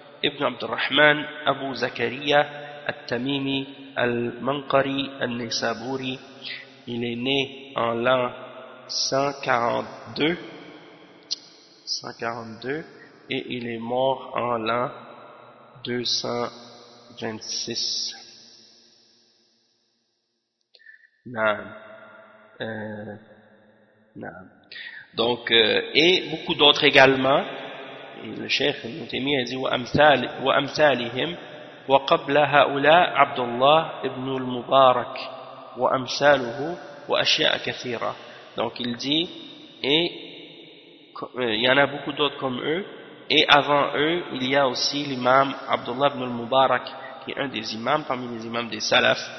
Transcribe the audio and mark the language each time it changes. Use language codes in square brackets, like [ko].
[fr] ابن عبد الرحمن أبو زكريا التميمي المنقري النيسابوري il est né en l'an 142 et il est mort en l'an 226 donc et beaucoup d'autres également. [ar] الشيخ ابن تيمية يقول وأمثالهم وقبل هؤلاء عبد الله ابن المبارك وأمثاله وأشياء كثيرة. [fr] donc il dit il y en a beaucoup d'autres comme eux et avant eux il y a aussi l'imam Abdullah ibn al-Mubarak qui est un des imams parmi les imams des salaf.